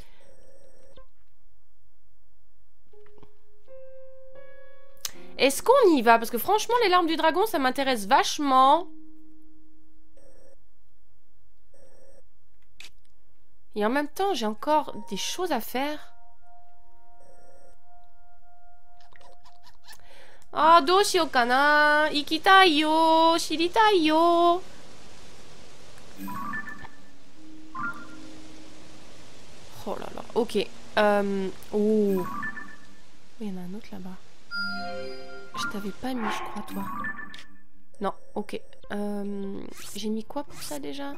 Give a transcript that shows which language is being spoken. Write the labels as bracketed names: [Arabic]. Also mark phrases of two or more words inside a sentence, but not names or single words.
[French] Est-ce qu'on y va? Parce que franchement, les larmes du dragon, ça m'intéresse vachement. Et en même temps, j'ai encore des choses à faire. [Japanese] Ah, どうしようかな? 行きたいよ、知りたいよ. [French] Oh là là, ok. Oh. Il y en a un autre là-bas. Je t'avais pas mis, je crois, toi. Non, ok. J'ai mis quoi pour ça déjà?